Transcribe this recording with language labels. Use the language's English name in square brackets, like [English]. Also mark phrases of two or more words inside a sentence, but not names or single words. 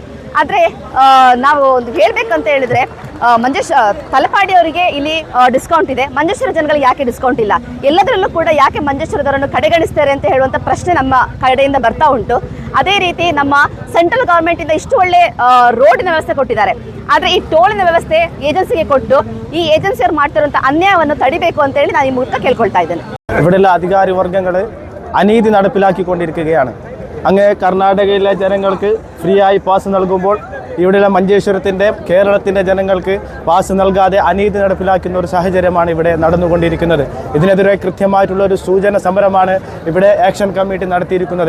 [Kannada] ಆದರೆ ನಾವು ಒಂದು ಹೇಳಬೇಕಂತ ಹೇಳಿದರೆ ತಲಪಾಡಿಯವರಿಗೆ ಇಲ್ಲಿ ಡಿಸ್ಕೌಂಟ್ ಇದೆ, ಮಂಜೇಶ್ವರ ಜನಗಳಿಗೆ ಯಾಕೆ ಡಿಸ್ಕೌಂಟ್ ಇಲ್ಲ, ಎಲ್ಲದರಲ್ಲೂ ಕೂಡ ಯಾಕೆ ಮಂಜೇಶ್ವರದವರನ್ನು ಕಡೆಗಣಿಸ್ತಾರೆ ಅಂತ ಹೇಳುವಂಥ ಪ್ರಶ್ನೆ ನಮ್ಮ ಕಡೆಯಿಂದ ಬರ್ತಾ ಉಂಟು. ಅದೇ ರೀತಿ ನಮ್ಮ ಸೆಂಟ್ರಲ್ ಗವರ್ಮೆಂಟಿಂದ ಇಷ್ಟು ಒಳ್ಳೆ ರೋಡಿನ ವ್ಯವಸ್ಥೆ ಕೊಟ್ಟಿದ್ದಾರೆ, ಆದರೆ ಈ ಟೋಲಿನ ವ್ಯವಸ್ಥೆ ಏಜೆನ್ಸಿಗೆ ಕೊಟ್ಟು ಈ ಏಜೆನ್ಸಿಯವರು ಮಾಡ್ತಿರುವಂಥ ಅನ್ಯಾಯವನ್ನು ತಡಿಬೇಕು ಅಂತ ಹೇಳಿ ನಾನು ಈ ಮೂಲಕ ಕೇಳ್ಕೊಳ್ತಾ ಇದ್ದೇನೆ. [Malayalam] ഇവിടെയുള്ള അധികാരി വർഗ്ഗങ്ങൾ അനീതി നടപ്പിലാക്കിക്കൊണ്ടിരിക്കുകയാണ്. അങ്ങ് കർണാടകയിലെ ജനങ്ങൾക്ക് ഫ്രീ ആയി പാസ് നൽകുമ്പോൾ ഇവിടെയുള്ള മഞ്ചേശ്വരത്തിൻ്റെ, കേരളത്തിൻ്റെ ജനങ്ങൾക്ക് പാസ് നൽകാതെ അനീതി നടപ്പിലാക്കുന്ന ഒരു സാഹചര്യമാണ് ഇവിടെ നടന്നുകൊണ്ടിരിക്കുന്നത്. ഇതിനെതിരെ കൃത്യമായിട്ടുള്ള ഒരു സൂചന സമരമാണ് ഇവിടെ [English] action committee [Malayalam] നടത്തിയിരിക്കുന്നത്.